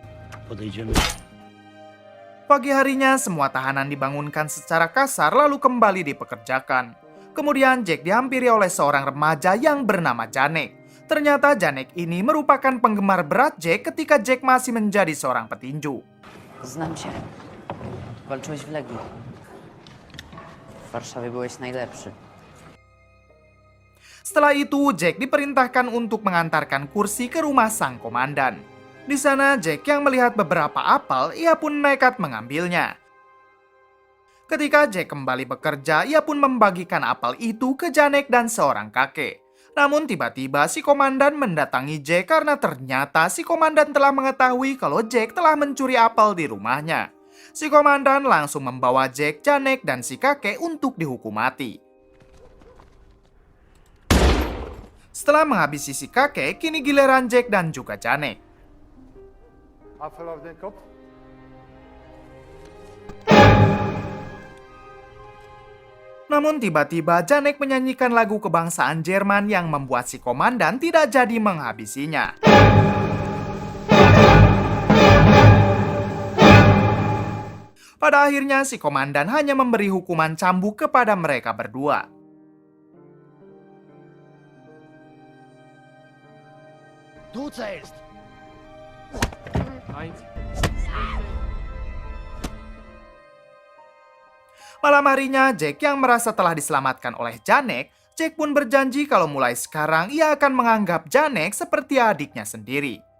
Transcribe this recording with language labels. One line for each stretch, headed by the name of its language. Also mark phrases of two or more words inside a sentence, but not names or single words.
Indonesian: Pagi harinya semua tahanan dibangunkan secara kasar lalu kembali dipekerjakan. Kemudian Jack dihampiri oleh seorang remaja yang bernama Janek. Ternyata Janek ini merupakan penggemar berat Jack ketika Jack masih menjadi seorang petinju.
Polish: Znam cię. Walczyłeś w Legii. W Warszawie byłeś najlepszy.
Indonesian: Setelah itu, Jack diperintahkan untuk mengantarkan kursi ke rumah sang komandan. Di sana, Jack yang melihat beberapa apel, ia pun nekat mengambilnya. Ketika Jack kembali bekerja, ia pun membagikan apel itu ke Janek dan seorang kakek. Namun tiba-tiba si komandan mendatangi Jack karena ternyata si komandan telah mengetahui kalau Jack telah mencuri apel di rumahnya. Si komandan langsung membawa Jack, Janek, dan si kakek untuk dihukum mati. Setelah menghabisi si kakek, kini giliran Jack dan juga Janek.
German: Apfel auf den Kopf.
Indonesian: Namun tiba-tiba Janek menyanyikan lagu kebangsaan Jerman yang membuat si komandan tidak jadi menghabisinya. Pada akhirnya si komandan hanya memberi hukuman cambuk kepada mereka berdua.
German: Du zählst.
Indonesian: Malam harinya, Jack yang merasa telah diselamatkan oleh Janek, Jack pun berjanji kalau mulai sekarang ia akan menganggap Janek seperti adiknya sendiri.